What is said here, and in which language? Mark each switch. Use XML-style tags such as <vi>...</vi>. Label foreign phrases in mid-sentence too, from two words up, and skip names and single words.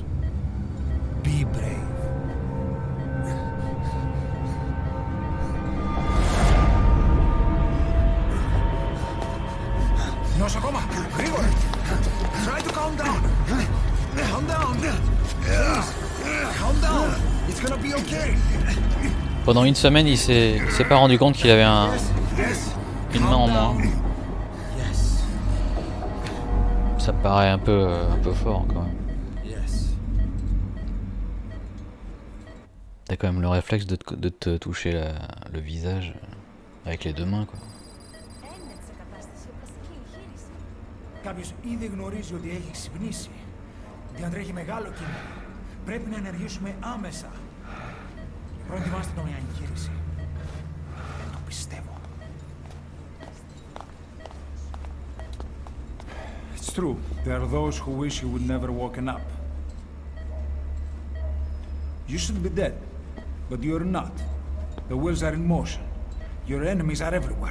<en>Be brave. Nosakoma, Grigor! Try to calm down! Calm down! Please! Calm down! It's gonna be okay!</en> <fr>Pendant une semaine, il s'est pas rendu compte qu'il avait une main en moins. Ça paraît un peu fort quand même. T'as quand même le réflexe de te toucher le visage avec les deux mains, quoi.</fr> <el>Κάποιος ήδη γνωρίζει ότι έχει ξυπνήσει. Διατρέχει μεγάλο κίνημα. Πρέπει να ενεργήσουμε άμεσα. Προετοιμάστε το μια εγχείρηση. Δεν το πιστεύω.</el> <en>It's true. There are those who wish you would never woken up. You should be dead, but you're not. The wheels are in motion. Your enemies are everywhere.</en>